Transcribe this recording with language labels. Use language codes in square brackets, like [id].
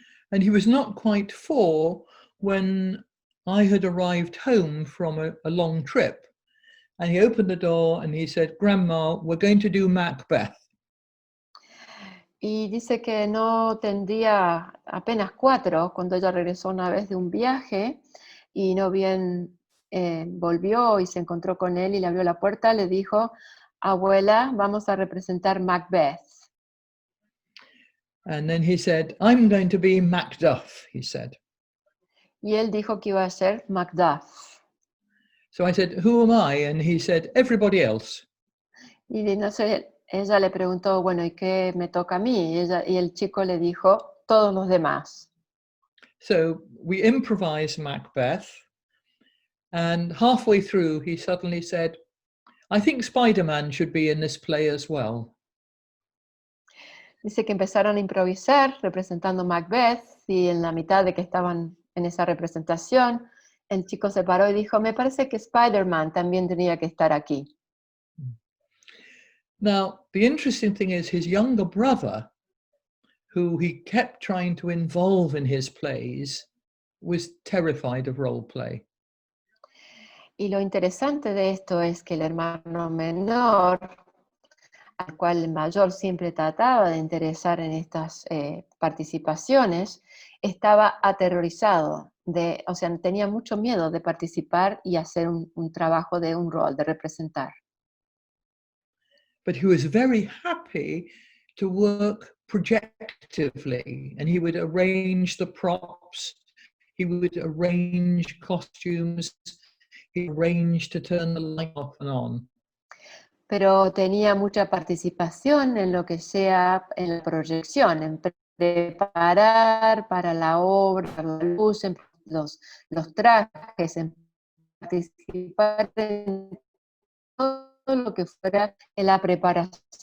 [en] And he was not quite 4 when I had arrived home from a long trip. And he opened the door and he said, "Grandma, we're going to do Macbeth." [es] Y dice que no tendría apenas 4 cuando ella regresó una vez de un viaje y no bien volvió y se encontró con él y le abrió la puerta, le dijo: "Abuela, vamos a representar Macbeth." [en] And then he said, "I'm going to be Macduff," he said. [es] Y él dijo que iba a ser Macduff. [en] So I said, "Who am I?" And he said, "Everybody else." [es] Y no sé, ella le preguntó, bueno, ¿y qué me toca a mí? Y el chico le dijo, todos los demás. [en] So we improvised Macbeth, and halfway through he suddenly said, "I think Spider-Man should be in this play as well." [es] Dice que empezaron a improvisar representando Macbeth y en la mitad de que estaban en esa representación, el chico se paró y dijo, me parece que Spider-Man también tenía que estar aquí. [en] Now, the interesting thing is his younger brother, who he kept trying to involve in his plays, was terrified of role play. [es] Y lo interesante de esto es que el hermano menor, al cual el mayor siempre trataba de interesar en estas participaciones, estaba aterrorizado, o sea, tenía mucho miedo de participar y hacer un trabajo de un rol, de representar. [en] But he was very happy to work projectively, and he would arrange the props, he would arrange costumes, he arranged to turn the light off and on. [es] Pero tenía mucha participación en lo que sea en la proyección, en preparar para la obra, la luz, en los trajes, en participar en todo lo que fuera en la preparación.